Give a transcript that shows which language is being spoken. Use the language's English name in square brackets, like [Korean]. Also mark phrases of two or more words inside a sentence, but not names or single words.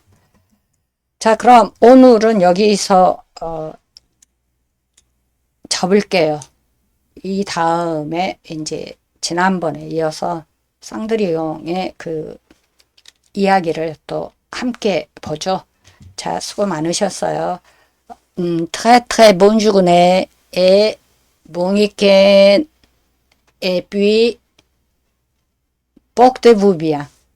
[Korean] 자, 그럼 오늘은 여기서 접을게요. 이 다음에 이제 지난번에 이어서 쌍드리용의 그 이야기를 또 함께 보죠. 자, 수고 많으셨어요. [French] Très très bonne journée et bon week-end et puis portez-vous bien.